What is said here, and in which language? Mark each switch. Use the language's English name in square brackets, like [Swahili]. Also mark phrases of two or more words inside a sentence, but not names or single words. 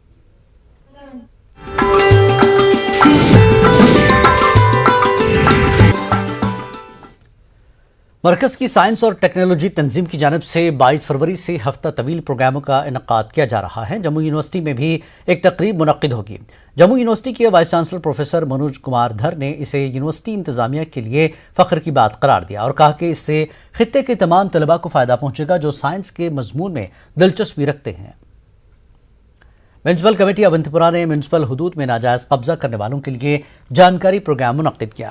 [Urdu] مرکز کی سائنس اور ٹیکنالوجی تنظیم کی جانب سے 22 فروری سے ہفتہ طویل پروگراموں کا انعقاد کیا جا رہا ہے۔ جموں یونیورسٹی میں بھی ایک تقریب منعقد ہوگی۔ جموں یونیورسٹی کے وائس چانسلر پروفیسر منوج کمار دھر نے اسے یونیورسٹی انتظامیہ کے لیے فخر کی بات قرار دیا اور کہا کہ اس سے خطے کے تمام طلباء کو فائدہ پہنچے گا جو سائنس کے مضمون میں دلچسپی رکھتے ہیں۔ میونسپل کمیٹی اونتی پورہ نے میونسپل حدود میں ناجائز قبضہ کرنے والوں کے لیے جانکاری پروگرام منعقد کیا۔